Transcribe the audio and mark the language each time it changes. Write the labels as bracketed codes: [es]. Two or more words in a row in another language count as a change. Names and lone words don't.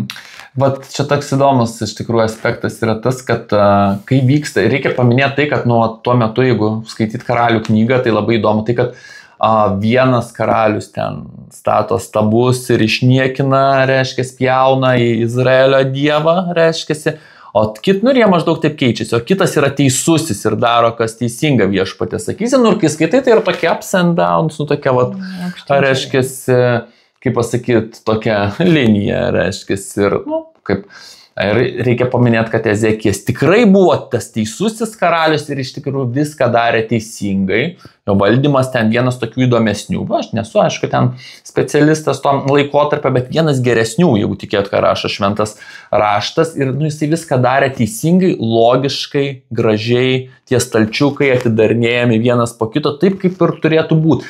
[lt] Vat čia toks įdomus iš tikrųjų aspektas yra tas, kad kai vyksta, reikia paminėti tai, kad tuo metu, jeigu skaityt Karalių knygą, tai labai įdomu tai, kad vienas karalius ten stato stabus ir išniekina, reiškia, pjauna į Izraelio dievą, reiškia, o jie maždaug taip keičiasi, o kitas yra teisusis ir daro, kas teisinga viešpatė, sakysi, ir kai skaitai, tai yra tokia [en] ups and downs, [lt] tokia, reiškia, kaip pasakyti, tokia linija, reiškia, ir, kaip, ir reikia paminėti, kad Ezekijas tikrai buvo tas teisusis karalius ir iš tikrųjų viską darė teisingai, jo valdymas ten vienas tokių įdomesnių, aš nesu, aišku, ten specialistas to laikotarpio, bet vienas geresnių, jeigu tikėt, ką rašo šventas raštas, ir jisai viską darė teisingai, logiškai, gražiai, tie stalčiukai atidarinėjami vienas po kito, taip kaip ir turėtų būti.